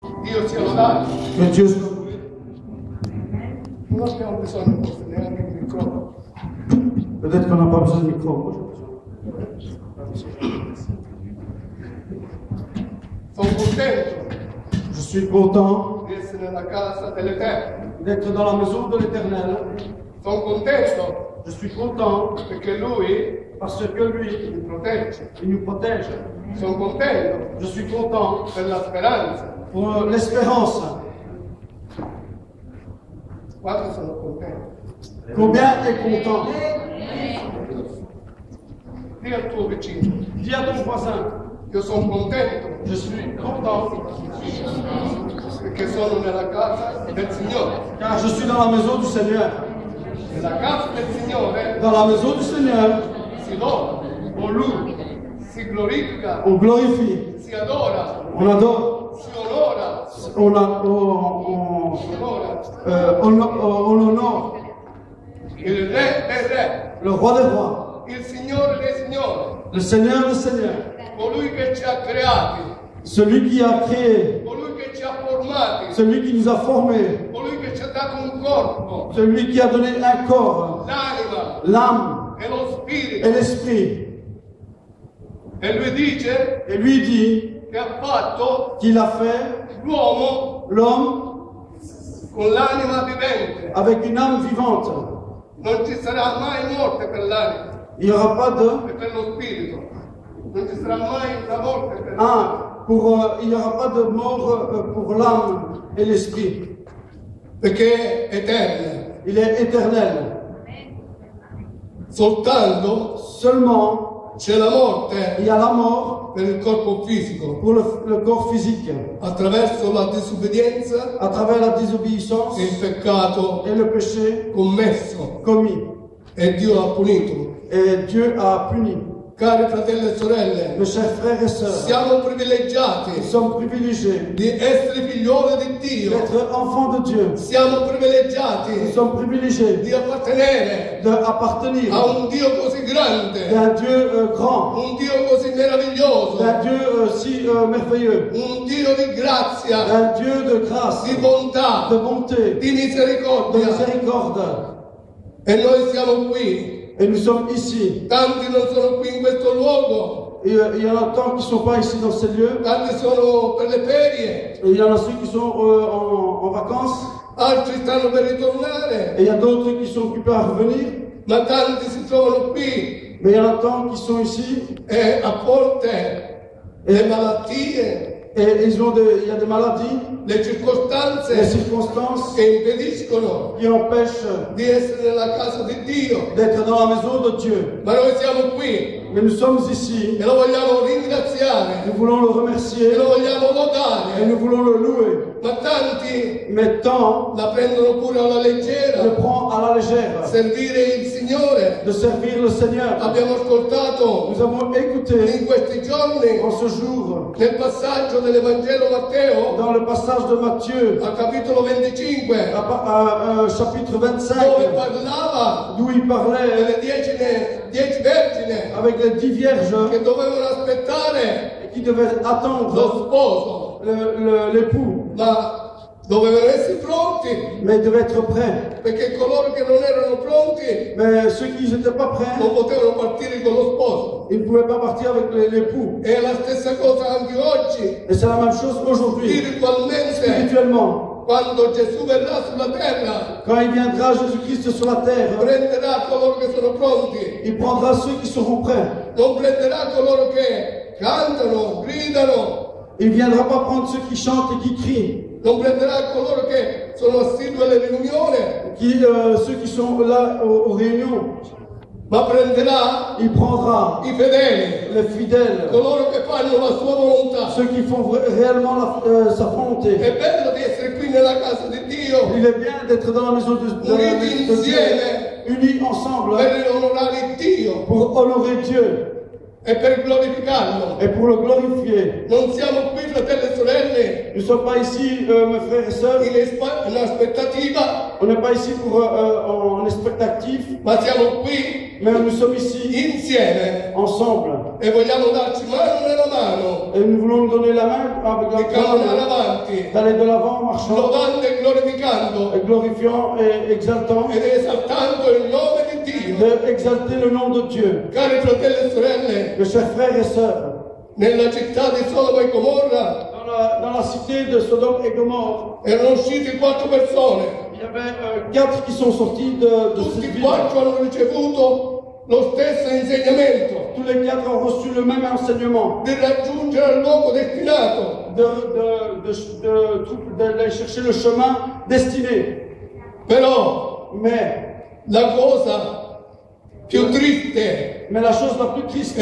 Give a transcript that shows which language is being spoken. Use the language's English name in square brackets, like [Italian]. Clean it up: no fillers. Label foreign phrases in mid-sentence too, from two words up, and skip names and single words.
[Italian] Dio sia lodato. [French] Que Dieu soit loué. [Italian] Non abbiamo bisogno forse neanche di microfono. [French] Peut-être qu'on n'a pas besoin de micro. Moi, j'ai besoin. [Italian] Sono contento [French] Je suis content [Italian] di essere nella casa dell'Eterno. [French] d'être dans la maison de l'Éternel. [Italian] Sono contento [French] Je suis content [Italian] perché Lui [French] parce que lui, [Italian] mi protegge. [French] il nous protège. [Italian] Sono contento [French] Je suis content [Italian] per la speranza. [French] pour l'espérance. [Italian] Quanto sono contento. [French] Combien est content? [Italian] Dì al tuo vicino, [French] Dis à ton voisin, [Italian] io sono contento [French] je suis content [Italian] perché sono nella casa del Signore. [French] car je suis dans la maison du Seigneur. [Italian] Nella casa del Signore [French] Dans la maison du Seigneur, [Italian] si loda, [French] on loue, [Italian] si glorifica, [French] on glorifie, [Italian] si adora, [French] on adore, [Italian] si onora, [French] on honore [Italian] il Re dei Re, [French] le roi des rois, [Italian] il Signore dei Signori, [French] le Seigneur des seigneurs, [Italian] colui che ci ha creati, [French] celui qui a créé, [Italian] colui che ci ha formati, [French] celui qui nous a formés, [Italian] colui che ci ha dato un corpo, [French] celui qui a donné un corps, [Italian] l'anima [French] l'âme [Italian] e lo spirito. [French] et l'esprit. [Italian] E lui dice [French] Et lui dit [Italian] che ha fatto [French] qu'il a fait [Italian] l'uomo [French] l'homme [Italian] con l'anima vivente. [French] avec une âme vivante. [Italian] Non ci sarà mai morte per l'anima [French] Il n'y aura pas de [Italian] e per lo spirito. Non ci sarà mai la morte per [French] il n'y aura pas de mort pour l'âme et l'esprit. [Italian] perché è eterno. [French] Il est éternel. [Italian] Soltanto [French] Seulement, [Italian] c'è la morte [French] il y a la mort [Italian] per il corpo fisico [French] pour le corps physique, [Italian] attraverso la disobbedienza [French] à travers la désobéissance [Italian] e il peccato [French] et le péché [Italian] commesso [French] commis. [Italian] e Dio l'ha punito. [French] Et Dieu a puni. [Italian] Cari fratelli e sorelle, [French] Mes chers frères et sœurs, [Italian] siamo privilegiati [French] nous sommes privilégiés [Italian] di essere figlioli di Dio. [French] d'être enfants de Dieu. [Italian] Siamo [French] Nous [Italian] privilegiati [French] sommes privilégiés [Italian] di appartenere [French] d'appartenir [Italian] a un Dio così grande, [French] d'un Dieu grand, [Italian] un Dio così meraviglioso, [French] d'un Dieu si merveilleux, [Italian] un Dio di grazia, [French] d'un Dieu de grâce, [Italian] di bontà, [French] de bonté, [Italian] di [French] de [Italian] misericordia. [French] miséricorde. [Italian] E noi siamo qui. [French] Et nous sommes ici. [Italian] Tanti non sono qui in questo luogo, [French] Et il y en a tant qui ne sont pas ici dans ces lieux. [Italian] tanti sono per le ferie, [French] Et il y en a ceux qui sont en vacances. [Italian] altri stanno per ritornare, [French] Et il y a d'autres qui sont occupés à revenir. [Italian] ma tanti si trovano qui [French] Mais il y en a tant qui sont ici. [Italian] e a volte le malattie, [French] Et il y a des maladies, [Italian] le circostanze [French] des circonstances [Italian] che impediscono [French] qui empêchent [Italian] di essere nella casa di Dio. [French] d'être dans la maison de Dieu. [Italian] Ma noi siamo qui [French] Mais nous sommes ici. [Italian] e lo vogliamo ringraziare [French] Nous voulons le [Italian] e [French] remercier. [Italian] lo vogliamo [French] Et [Italian] lodare, [French] nous voulons le louer. [Italian] ma tanti [French] Mais tant [Italian] la prendono pure alla [French] le [Italian] leggera. [French] prend à la légère [Italian] Servire il Signore. [French] de servir le Seigneur. [Italian] Abbiamo ascoltato [French] Nous avons écouté [Italian] in questi giorni [French] en ce jour, [Italian] nel passaggio dell'Evangelo Matteo [French] dans le passage de Matthieu, [Italian] al capitolo 25, [French] chapitre [Italian] dove [French] 25, [Italian] parlava [French] d'où il parlait [Italian] delle 10 vergini [French] avec les 10 vierges [Italian] che dovevano aspettare [French] qui devaient [Italian] lo [French] attendre [Italian] sposo, [French] l'époux, [Italian] ma dovevano essere pronti, [French] mais ils devaient être prêts. [Italian] perché coloro che non erano pronti [French] Mais ceux qui n'étaient pas prêts, [Italian] non potevano partire con lo sposo. [French] ils ne pouvaient pas partir avec l'époux. [Italian] È la stessa cosa anche oggi, [French] Et c'est la même chose aujourd'hui, [Italian] spiritualmente, [French] spirituellement. [Italian] quando Gesù verrà sulla terra, [French] Quand il viendra Jésus-Christ sur la terre, [Italian] prenderà coloro che sono pronti, [French] il prendra ceux qui seront prêts. [Italian] non prenderà coloro che cantano, gridano, [French] Il ne viendra pas prendre ceux qui chantent et qui crient, [Italian] non prenderà coloro che sono assidui alle riunioni, [French] ceux qui sont là aux réunions. [Italian] ma prenderà [French] Il prendra [Italian] i fedeli, [French] les fidèles, [Italian] coloro che fanno la sua volontà. [French] ceux qui font réellement sa volonté. [Italian] È bello di essere qui nella casa di Dio [French] Il est bien d'être dans la maison [Italian] uniti [French] de Dieu, [Italian] insieme [French] unis ensemble, [Italian] per onorare Dio [French] pour honorer Dieu [Italian] e per glorificarlo. [French] et pour le glorifier. [Italian] Non siamo qui, fratelli e sorelle, [French] Nous ne sommes pas ici, mes frères et sœurs, [Italian] in aspettativa, [French] on n'est pas ici pour, en expectative, [Italian] ma siamo qui [French] mais nous sommes ici [Italian] insieme [French] ensemble. [Italian] e vogliamo darci mano nella mano [French] Et nous voulons nous donner la main avec [Italian] e [French] la [Italian] camminare [French] main, [Italian] avanti, [French] d'aller de l'avant, marchant, [Italian] lodando e glorificando [French] et glorifiant et exaltant, [Italian] ed esaltando il nome di Dio. [French] d'exalter le nom de Dieu. [Italian] Cari fratelli e sorelle, [French] Mes chers frères et sœurs, [Italian] nella città di Sodoma e Gomorra [French] dans la cité de Sodome et Gomorre, [Italian] erano usciti 4 persone, [French] il y avait 4 qui sont sortis de cette [Italian] tutti e [French] ville. [Italian] 4 hanno ricevuto lo stesso insegnamento [French] Tous les 4 ont reçu le même enseignement, [Italian] di raggiungere il luogo destinato. [French] d'aller chercher le chemin destiné. [Italian] Però [French] Mais [Italian] la cosa più triste [French] la chose la plus triste